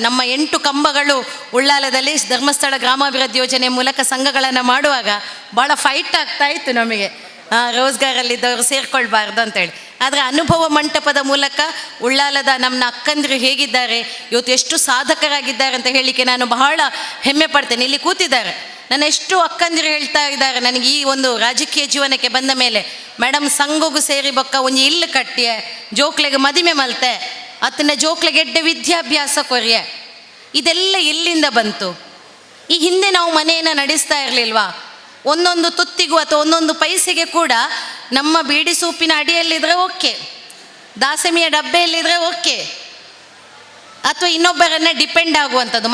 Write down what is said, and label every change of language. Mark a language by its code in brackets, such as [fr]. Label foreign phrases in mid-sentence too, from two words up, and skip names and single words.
[kn] ನಮ್ಮ 8 ಕಂಬಗಳು ಉಳ್ಳಾಲದಲ್ಲಿ ಧರ್ಮಸ್ಥಳ ಗ್ರಾಮಾಭಿವೃದ್ಧಿ ಯೋಜನೆ ಮೂಲಕ ಸಂಘಗಳನ್ನು ಮಾಡುವಾಗ ಭಾಳ ಫೈಟ್ ಆಗ್ತಾ ಇತ್ತು ನಮಗೆ, ರೋಜ್ಗಾರಲ್ಲಿದ್ದವರು ಸೇರ್ಕೊಳ್ಬಾರ್ದು ಅಂತೇಳಿ. ಆದರೆ ಅನುಭವ ಮಂಟಪದ ಮೂಲಕ ಉಳ್ಳಾಲದ ನಮ್ಮ ಅಕ್ಕಂದಿರು ಹೇಗಿದ್ದಾರೆ, ಇವತ್ತು ಎಷ್ಟು ಸಾಧಕರಾಗಿದ್ದಾರೆ ಅಂತ ಹೇಳಲಿಕ್ಕೆ ನಾನು ಬಹಳ ಹೆಮ್ಮೆ ಪಡ್ತೇನೆ. ಇಲ್ಲಿ ಕೂತಿದ್ದಾರೆ ನನ್ನ ಎಷ್ಟು ಅಕ್ಕಂದಿರು ಹೇಳ್ತಾ ಇದ್ದಾರೆ ನನಗೆ ಈ ಒಂದು ರಾಜಕೀಯ ಜೀವನಕ್ಕೆ ಬಂದ ಮೇಲೆ, ಮೇಡಮ್ [tcy] ಸಂಘಗೂ ಸೇರಿ ಬೊಕ್ಕ ಒಂದು ಇಲ್ಲು ಕಟ್ಟಿಯೆ, ಜೋಕ್ಲೆಗೆ ಮದಿಮೆ ಮಲ್ತೆ, ಅತನ ಜೋಕ್ಲೆಗೆ ಎಡ್ಡೆ ವಿದ್ಯಾಭ್ಯಾಸ ಕೊರಿಯೆ. [kn] ಇದೆಲ್ಲ ಎಲ್ಲಿಂದ ಬಂತು? ಈ ಹಿಂದೆ ನಾವು ಮನೆಯನ್ನು ನಡೆಸ್ತಾ ಇರಲಿಲ್ವಾ? ಒಂದೊಂದು ತುತ್ತಿಗೂ ಅಥವಾ ಒಂದೊಂದು ಪೈಸೆಗೆ ಕೂಡ ನಮ್ಮ ಬೀಡಿ ಸೂಪಿನ ಅಡಿಯಲ್ಲಿದ್ದರೆ ಓಕೆ, ದಾಸಮಿಯ ಡಬ್ಬೆಯಲ್ಲಿದ್ದರೆ ಓಕೆ, ಅಥವಾ ಇನ್ನೊಬ್ಬರನ್ನು ಡಿಪೆಂಡ್ ಆಗುವಂಥದ್ದು.